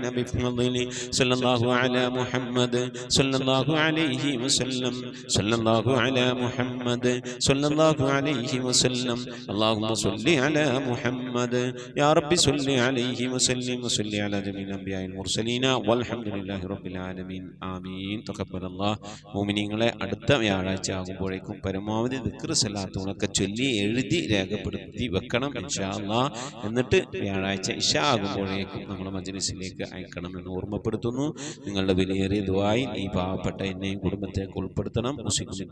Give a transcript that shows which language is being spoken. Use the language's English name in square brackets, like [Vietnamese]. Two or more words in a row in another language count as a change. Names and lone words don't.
[Arabic] بفضله صلى الله على محمد صلى الله عليه وسلم. صلى الله على محمد صلى الله عليه وسلم. اللهم صل على محمد يا رب صل عليه وسلم وصل على جميع الأنبياء المرسلين والحمد لله رب العالمين. آمين. تقبل الله. [Malayalam] മുഅ്മിനീങ്ങളെ, അടുത്ത വ്യാഴാഴ്ച ആകുമ്പോഴേക്കും പരമാവധി ദിക്ർ സലാത്തുകളൊക്കെ ചൊല്ലി എഴുതി രേഖപ്പെടുത്തി വെക്കണം [Arabic] إن شاء الله. [Malayalam] എന്നിട്ട് വ്യാഴാഴ്ച ഇശാ ആകുമ്പോഴേക്കും നമ്മുടെ മജ്‌ലിസിലേക്ക് അയക്കണമെന്ന് ഓർമ്മപ്പെടുത്തുന്നു. നിങ്ങളുടെ വിലയേറിയ ദുആയിൽ ഈ പാവപ്പെട്ട എന്നെയും കുടുംബത്തെ ഉൾപ്പെടുത്തണം.